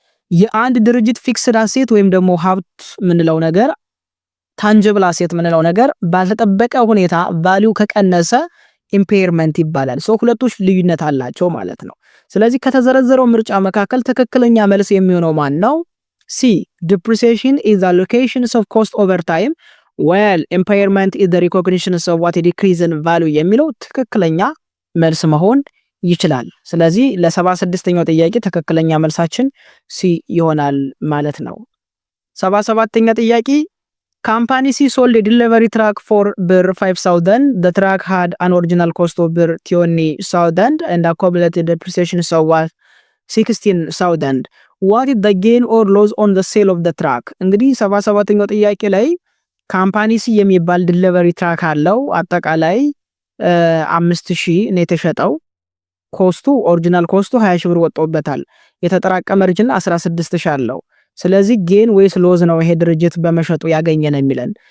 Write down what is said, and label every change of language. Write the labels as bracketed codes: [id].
[am] የአንድ ድርጅት ፊክስድ አሴት ወይም ደግሞ ሀብት ምንለው ነገር ታንጂብል አሴት ምንለው ነገር ባልተጠበቀ ሁኔታ ቫልዩ ከቀነሰ ኢምፔርመንት ይባላል። ሶ ሁለቶች ልዩነት አላቸው ማለት ነው። ስለዚህ ከተዘረዘረው ምርጫ መካከል ትክክለኛ መልስ የሚሆነው ማን ነው? [en] ሲ depreciation is the allocation of cost over time while impairment is the recognition of what is decrease in value [am] የሚለው ትክክለኛ መልስ መሆን ይችላል። ስለዚህ ለ76ኛው ጥያቄ ትክክለኛ መልሳችን ሲ ይሆናል ማለት ነው። 77ኛ ጥያቄ [en] Company C sold a delivery truck for ብር 5000. The truck had an original cost of ብር 20,000 and accumulated depreciation of 16,000. What is the gain or loss on the sale of the truck? [am] እንግዲህ 77ኛው ጥያቄ ላይ ካምፓኒ ሲ የሚባል ዲሊቨሪ ትራክ አለው። አጠቃላይ 5000 ነው የተሸጠው። ኮስቱ ኦሪጂናል ኮስቱ 20000 ብር ወጣውበታል። የተጠራቀመ ኦሪጂናል 16000 አለው። ስለዚህ ጌን ወይስ ሎዝ ነው ይሄ ድርጅት በመሸጡ ያገኘን የሚለን?